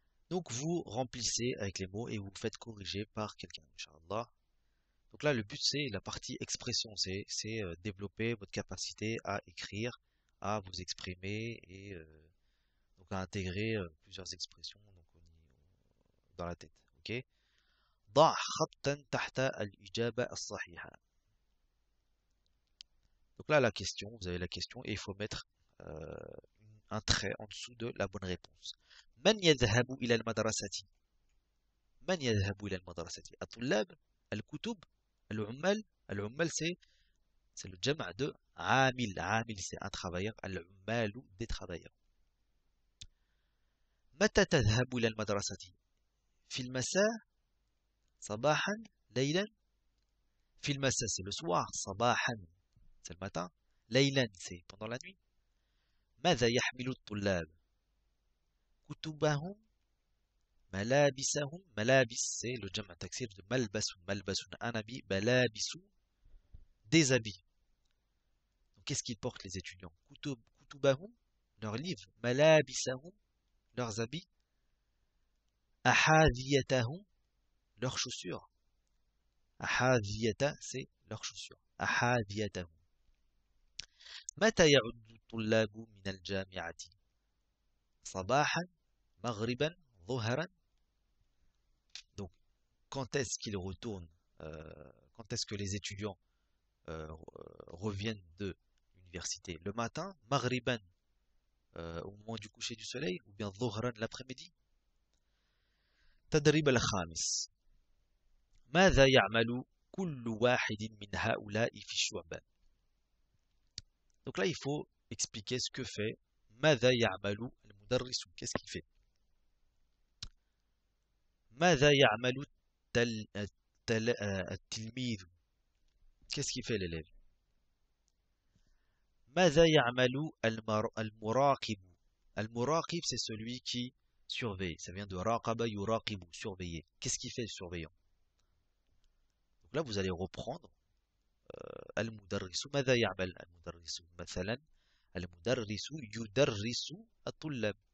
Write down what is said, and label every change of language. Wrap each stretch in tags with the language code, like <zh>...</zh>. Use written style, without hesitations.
<fr>Donc vous remplissez avec les mots et vous faites corriger par quelqu'un, Inch'Allah. Donc là, le but, c'est la partie expression, c'est développer votre capacité à écrire, à vous exprimer et donc à intégrer plusieurs expressions donc, dans la tête. Ok?</fr> <ar>ضع خطا تحت الإجابة الصحيحة.</ar> <fr>Donc là, la question, vous avez la question et il faut mettre un trait en dessous de la bonne réponse.</fr> <ar>من يذهب إلى المدرسة. من يذهب إلى المدرسة؟ الطلاب، الكتب، العمال.</ar> <fr>العمال c'est le جمع de عامل. عامل c'est un travailleur. العمال des travailleurs.</fr> <ar>متى تذهب إلى المدرسة؟ في المساء، صباحا، ليلا. في المساء</ar> <fr>c'est le soir. صباحا c'est le matin. ليلا c'est pendant la nuit.</fr> <ar>ماذا يحمل الطلاب؟ كتبهم، ملابسهم.</ar> <fr>ملابس c'est le جمع تكسير de ملبس. ملبس un habit. ملابس des habits. Donc qu'est-ce qu'ils portent les étudiants? كتبهم leurs livres. ملابسهم leurs habits. أحاذيتهم leurs chaussures. أحاذية c'est leurs chaussures.</fr> <ar>أحاذيتهم. متى يعود الطلاب من الجامعة؟ صباحا، مغربا، ظهرا.</ar> <fr>Donc, quand est-ce qu'ils retournent, quand est-ce que les étudiants reviennent de l'université? Le matin, maghriban, au moment du coucher du soleil, ou bien ظهرا l'après-midi.</fr> <ar>تدريب الخامس. ماذا يعمل كل واحد من هؤلاء في الشعبة؟</ar> <fr>Donc là, il faut expliquer ce que fait</fr> <ar>ماذا يعمل المدرس.</ar> <fr>Qu'est-ce qu'il fait?</fr> <ar>ماذا يعمل التلميذ.</ar> <fr>Qu'est-ce qu'il fait l'élève?</fr> <ar>ماذا يعمل المراقب.</ar> <fr>المراقب c'est celui qui surveille. Ça vient de</fr> <ar>raqaba yuraqibu,</ar> <fr>surveiller. Qu'est-ce qu'il fait le surveillant? Donc là, vous allez reprendre المدرس.</fr> <ar>ماذا يعمل المدرس؟ مثلا المدرس يدرس الطلاب.</ar>